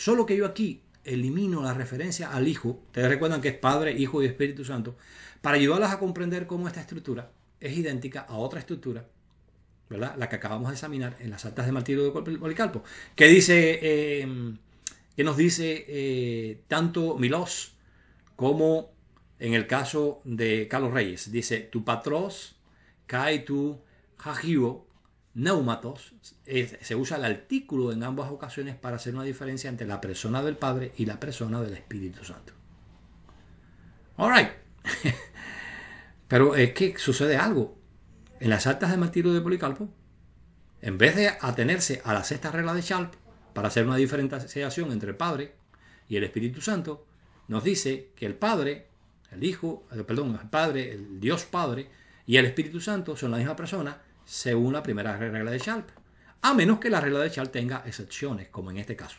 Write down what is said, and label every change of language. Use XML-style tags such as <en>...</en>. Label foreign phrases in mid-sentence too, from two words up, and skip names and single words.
<es>Solo que yo aquí elimino la referencia al Hijo, ustedes recuerdan que es Padre, Hijo y Espíritu Santo, para ayudarlas a comprender cómo esta estructura es idéntica a otra estructura, ¿verdad? La que acabamos de examinar en las actas de martirio de Policarpo, que dice... que nos dice tanto Milós como en el caso de Carlos Reyes. Dice,</es> <el>του πατρός, και του αγίου, πνεύματος.</el> <es>Se usa el artículo en ambas ocasiones para hacer una diferencia entre la persona del Padre y la persona del Espíritu Santo.</es> <en>All right.</en> <es>Pero es que sucede algo. En las actas de martirio de Policarpo, en vez de atenerse a la sexta regla de Sharp, para hacer una diferenciación entre el Padre y el Espíritu Santo, nos dice que el Padre, el Padre, el Dios Padre y el Espíritu Santo son la misma persona según la primera regla de Sharp, a menos que la regla de Sharp tenga excepciones, como en este caso.</es>